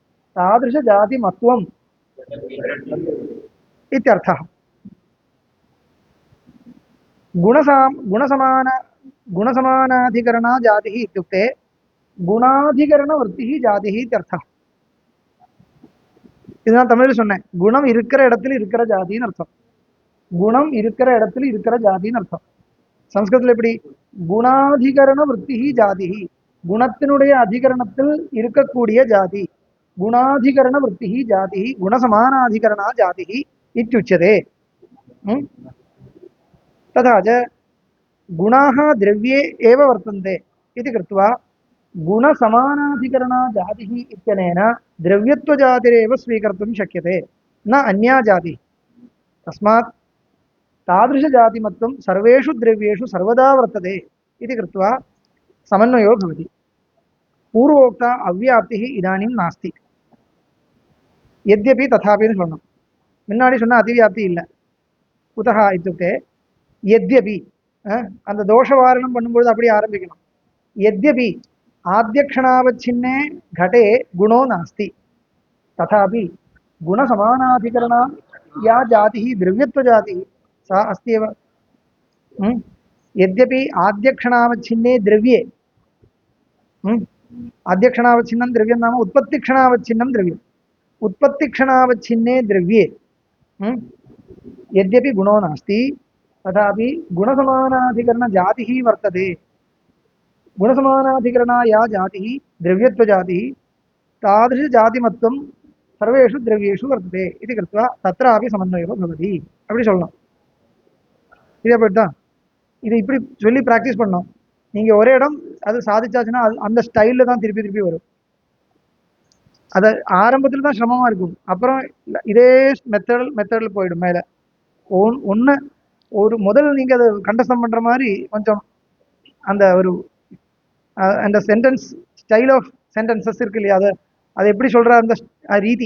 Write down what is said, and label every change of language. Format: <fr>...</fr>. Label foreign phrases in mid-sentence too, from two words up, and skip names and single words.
<sa>तादृशजातिमत्वम् इत्यर्थः गुणसमानाधिकरणा जातिः इत्युक्ते गुणाधिकरणवृत्तिः जातिः इत्यर्थः.</sa> <ta>இது நான் தமிழில் சொன்னேன். குணம் இருக்கிற இடத்துல இருக்கிற ஜாதின்னு அர்த்தம். குணம் இருக்கிற இடத்துல இருக்கிற ஜாதின்னு அர்த்தம். சம்ஸ்கிருதத்தில் எப்படி?</ta> <sa>गुणाधिकरण वृत्तिः जातिः,</sa> <ta>குணத்தினுடைய அதிகரணத்தில் இருக்கக்கூடிய ஜாதி.</ta> <sa>गुणाधिकरण वृत्तिः जातिः गुणसमानाधिकरणा जातिः இत्युच्यते. तथा च गुणाः द्रव्ये एव वर्तन्ते इति कृत्वा गुणसमानाधिकरणा जातिः इत्यनेन द्रव्यत्वजातिरेव स्वीकर्तुं शक्यते, न अन्या जातिः. तस्मात् तादृशजातिमत्वं सर्वेषु द्रव्येषु सर्वदा वर्तते इति कृत्वा समन्वयो भवति. पूर्वोक्ता अव्याप्तिः इदानीं नास्ति. यद्यपि तथापि</sa> <ta>சொல்லணும். முன்னாடி சொன்ன அதிவியாப்தி இல்லை.</ta> <sa>कुतः इत्युक्ते यद्यपि</sa> <ta>அந்த தோஷவாரணம் பண்ணும்போது அப்படி ஆரம்பிக்கணும்.</ta> <sa>यद्यपि आद्यक्षणावच्छिन्ने घटे गुणो नास्ति, तथापि गुणसमानाधिकरणा या जातिः द्रव्यत्वजातिः सा अस्ति एव. यद्यपि आद्यक्षणावच्छिन्ने द्रव्ये, आद्यक्षणावच्छिन्नं द्रव्यं नाम उत्पत्तिक्षणावच्छिन्नं द्रव्यम्, उत्पत्तिक्षणावच्छिन्ने द्रव्ये यद्यपि गुणो नास्ति तथापि गुणसमानाधिकरणजातिः वर्तते. गुणसमानाधिकरणा या जातिः द्रव्यत्वजातिः तादृशजातिमत्वं सर्वेषु द्रव्येषु वर्तते इति कृत्वा तत्रापि समन्वयो भवति.</sa> <ta>அப்படி சொல்லணும். இதே போய்ட்டு தான் இது இப்படி சொல்லி ப்ராக்டிஸ் பண்ணோம். நீங்கள் ஒரே இடம் அது சாதிச்சாச்சுன்னா அந்த ஸ்டைலில் தான் திருப்பி திருப்பி வரும். அதை ஆரம்பத்தில் தான் சிரமமாக இருக்கும். அப்புறம் இதே மெத்தடில் போயிடும். மேலே ஒன்று ஒரு முதல் நீங்கள் அதை கண்டஸ்டம் பண்ணுற மாதிரி கொஞ்சம் அந்த ஒரு அந்த</ta> <en>sentence style of sentences</en> <ta>இருக்கு இல்லையா, அதை எப்படி சொல்கிற அந்த ரீதி.</ta>